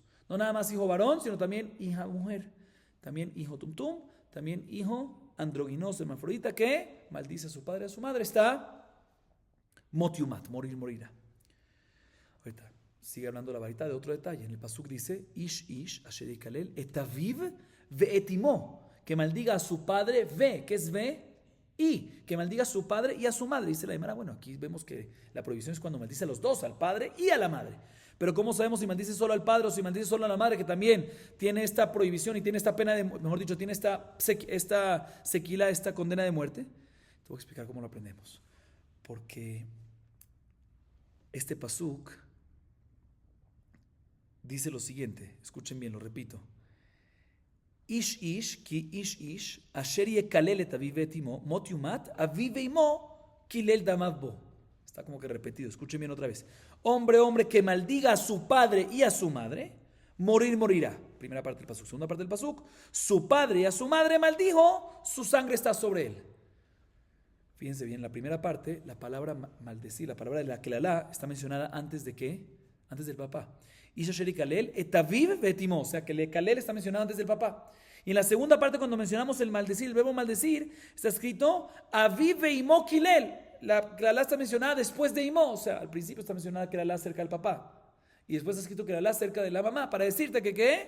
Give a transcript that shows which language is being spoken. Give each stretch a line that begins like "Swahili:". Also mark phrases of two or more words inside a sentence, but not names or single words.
Spanish: No nada más hijo varón, sino también hija mujer. También hijo tumtum, también hijo androginos, hermafrodita, que maldice a su padre y a su madre. Está motiumat, morirá. Ahorita sigue hablando la varita de otro detalle. En el pasuk dice,
Hebrew: איש אשר יקלל את אביו ואת אמו,
Spanish: que maldiga a su padre, que es y que maldiga a su padre y a su madre. Dice la Gemara, bueno, aquí vemos que la prohibición es cuando maldice a los dos, al padre y a la madre. Pero ¿cómo sabemos si maldice solo al padre o si maldice solo a la madre, que también tiene esta prohibición y tiene esta pena de, mejor dicho, tiene esta sequila, esta condena de muerte? Te voy a explicar cómo lo aprendemos. Porque este pasuk dice lo siguiente, escuchen bien, lo repito.
Hebrew: איש כי איש אשר יקלל את אביו את אמו מות יומת אביו אמו, קלל דמיו בו.
Spanish: Está como que repetido, escuchen bien otra vez. Hombre que maldiga a su padre y a su madre, morirá. Primera parte del pasuk. Segunda parte del pasuk, su padre y a su madre maldijo, su sangre está sobre él. Fíjense bien, la primera parte, la palabra maldecir, la palabra de la kelalá, está mencionada antes de ¿qué? Antes del papá.
Hebrew: איש אשר יקלל את אביו את אמו,
Spanish: o sea que el kalel está mencionado antes del papá. Y en la segunda parte, cuando mencionamos el maldecir, el verbo maldecir, está escrito
Hebrew: אביו ואמו קלל.
Spanish: La kelalá está mencionada después de imo, o sea, al principio está mencionada kelalá cerca del papá. Y después está escrito kelalá cerca de la mamá, para decirte que ¿qué?